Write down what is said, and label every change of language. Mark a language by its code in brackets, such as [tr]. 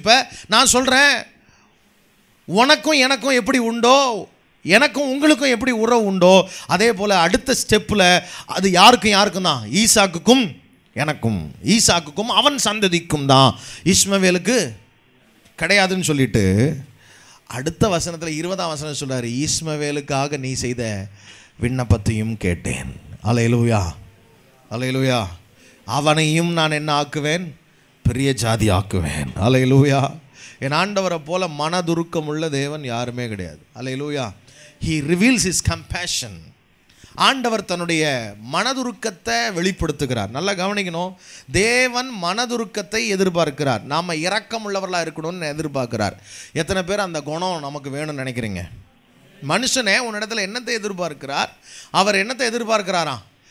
[ta] இப்போ நான் சொல்கிறேன், உனக்கும் எனக்கும் எப்படி உண்டோ, எனக்கும் உங்களுக்கும் எப்படி உறவு உண்டோ, அதே போல் அடுத்த ஸ்டெப்பில் அது யாருக்கும் தான், ஈசாக்குக்கும் எனக்கும், ஈசாக்குக்கும் அவன் சந்ததிக்கும் தான், இஸ்மவேலுக்கு கிடையாதுன்னு சொல்லிட்டு அடுத்த வசனத்தில் 20ஆம் வசனம் சொல்கிறார், இஸ்மவேலுக்காக நீ செய்த விண்ணப்பத்தையும் கேட்டேன். அல்லேலூயா, அல்லேலூயா. அவனையும் நான் என்ன ஆக்குவேன், பெரிய ஜாதி ஆக்குவேன். அல்லேலூயா. என் ஆண்டவரை போல மனதுருக்கம் உள்ள தேவன் யாருமே கிடையாது. அல்லேலூயா. [en] He reveals his compassion. [ta] ஆண்டவர் தன்னுடைய மனதுருக்கத்தை வெளிப்படுத்துகிறார். நல்லா கவனிக்கணும், தேவன் மனதுருக்கத்தை எதிர்பார்க்கிறார். நாம் இரக்கம் உள்ளவர்களாக இருக்கணும்னு எதிர்பார்க்கிறார். எத்தனை பேர் அந்த குணம் நமக்கு வேணும்னு நினைக்கிறீங்க? மனுஷனே உன்னிடத்தில் என்னத்தை எதிர்பார்க்கிறார்? அவர் என்னத்தை எதிர்பார்க்கிறாராம்?